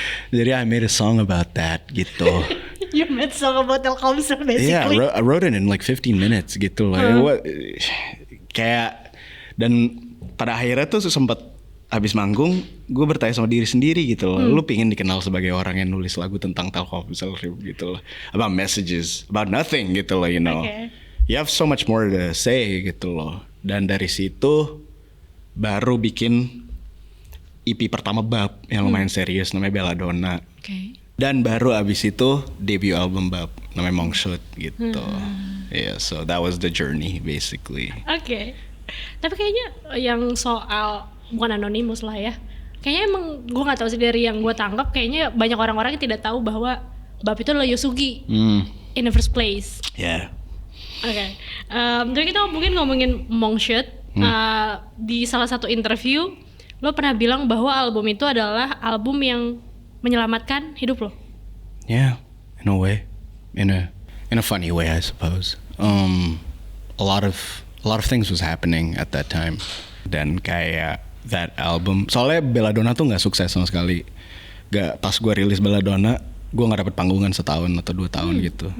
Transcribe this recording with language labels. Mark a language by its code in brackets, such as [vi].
[id] Jadi [en] I made a song about that [id] gitu. [en] You made a song about Telkomsel basically. Yeah, I wrote it in like 15 minutes [id] gitu lah. Kayak dan pada akhirnya tuh sempat habis manggung, gue bertanya sama diri sendiri gitu loh. Lu pingin dikenal sebagai orang yang nulis lagu tentang Telkomsel gitu loh. [en] About Messages, about nothing [id] gitu loh, [en] you know. Okay. You have so much more to say [id] gitu loh. Dan dari situ baru bikin EP pertama bab yang lumayan serius namanya Belladonna. [en] Okay. [id] Dan baru abis itu debut album bab namanya Mongshoot gitu. [en] Yeah, so that was the journey basically. [id] Oke. Tapi kayaknya yang soal bukan Anonymous lah ya. Kayaknya emang gue nggak tahu sih dari yang gue tangkap kayaknya banyak orang-orang yang tidak tahu bahwa bab itu adalah Yosugi [en] in the first place. Yeah. [id] Oke. Jadi kita mungkin ngomongin Mongshoot. Di salah satu interview lo pernah bilang bahwa album itu adalah album yang menyelamatkan hidup lo. [en] Yeah, in a way, in a funny way, I suppose. A lot of things was happening at that time. [id] Dan kayak [en] that album, [id] soalnya Belladonna tuh nggak sukses sama sekali. Pas gue rilis Belladonna, gue nggak dapet panggungan setahun atau 2 tahun gitu.